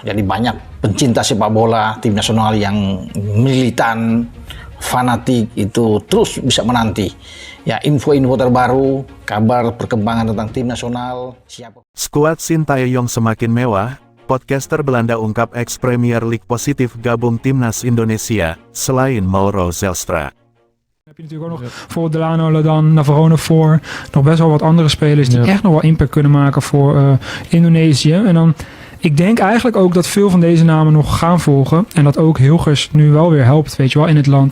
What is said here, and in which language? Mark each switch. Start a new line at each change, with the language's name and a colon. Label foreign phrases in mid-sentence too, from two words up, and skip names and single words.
Indonesian: Jadi banyak pencinta sepak bola tim nasional yang militan, fanatik itu terus bisa menanti ya info-info terbaru, kabar perkembangan tentang tim nasional. Skuad Sintayong semakin mewah. Podcaster Belanda ungkap ex-Premier League positif gabung timnas Indonesia, selain Mauro Zelstra.
Dutch: Heb je natuurlijk ook nog bijvoorbeeld Delano, Ladan, Navarone voor. Nog best wel wat andere spelers die echt nog wel impact kunnen maken voor Indonesië. En dan, ik denk eigenlijk ook dat veel van deze namen nog gaan volgen. En dat ook Hilgers nu wel weer helpt, weet je wel, in het land.